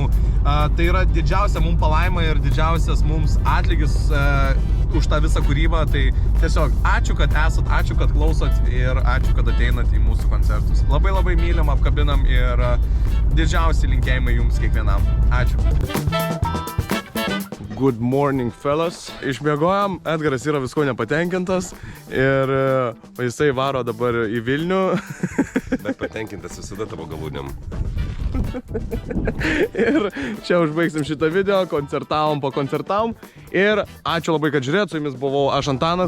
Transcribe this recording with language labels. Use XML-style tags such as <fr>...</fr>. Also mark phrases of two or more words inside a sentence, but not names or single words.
<lt>Tai yra didžiausia mums palaima ir didžiausias mums atlygis už tą visą kūrybą. Tai tiesiog ačiū, kad esat, ačiū, kad klausot ir ačiū, kad ateinat į mūsų koncertus. Labai mylim, apkabinam ir didžiausi linkėjimai jums kiekvienam. Ačiū.</lt> <en>Good morning, fellas.</en> <lt>Išmiegojam, Edgaras yra visko nepatenkintas ir jisai varo dabar į Vilnių. Bet patenkintas visada tavo galūnėm. Ir čia užbaigsim šitą video, koncertavom, pakoncertavom. Ir ačiū labai, kad žiūrėjot, su jumis buvau aš Antanas.</lt>